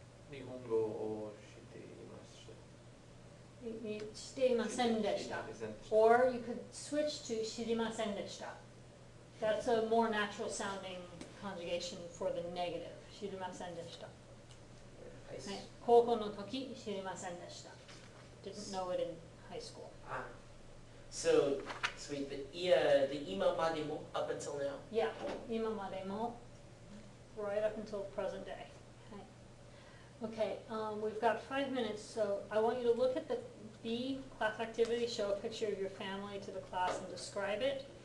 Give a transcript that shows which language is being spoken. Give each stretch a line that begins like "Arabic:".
Japanese: 日本語をしていました。していませんでした。知りませんでした。
English: Or you could switch to
Japanese: 知りませんでした。
English: That's a more natural sounding conjugation for the negative.
Japanese: 知りませんでした。
English: I
Japanese: はい、高校の時知りませんでした。
English: Didn't know it in high school. So wait, the
Japanese: 今までも
English: up until now. Yeah,
Japanese: 今までも
English: right up until present day. Okay, we've got 5 minutes, so I want you to look at the B class activity, show a picture of your family to the class and describe it.